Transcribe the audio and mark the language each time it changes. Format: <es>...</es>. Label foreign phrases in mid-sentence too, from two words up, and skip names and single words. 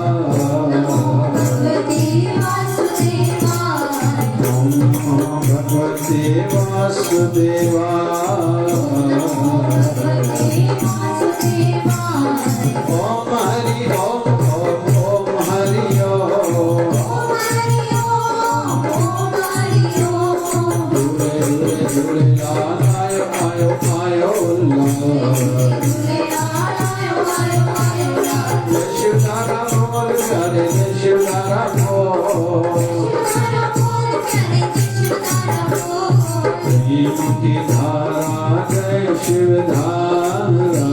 <sa>ओम नमो भगवते वासुदेवाय, ओम हरि ओम, ओम ओम हरि ओम,</sa> <sd>झूले झूले झूलेलाल आयो आयो आयो</sd> <hi>जय शिवधारा बोल प्यारे, जय शिवधारा बोल, प्रेम की धारा जय शिवधारा,</hi>